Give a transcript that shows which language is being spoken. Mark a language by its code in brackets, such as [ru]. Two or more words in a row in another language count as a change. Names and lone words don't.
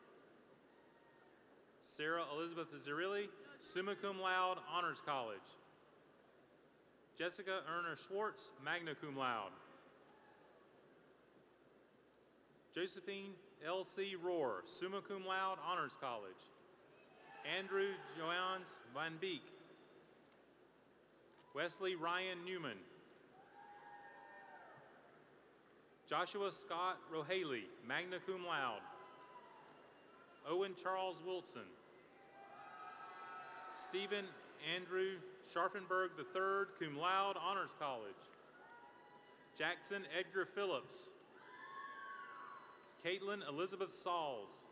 [en] Sarah Elizabeth Zerilli, [la] summa cum laude, [en] Honors College. Jessica Erna Schwartz, [la] magna cum laude. [en] Josephine L.C. Rohr, [la] summa cum laude, [en] Honors College. Andrew Joans Van Beek. Wesley Ryan Newman. Joshua Scott Rohaley, [la] magna cum laude. [en] Owen Charles Wilson. Stephen Andrew Scharfenberg III, [la] cum laude, [en] Honors College. Jackson Edgar Phillips. Caitlin Elizabeth Sauls.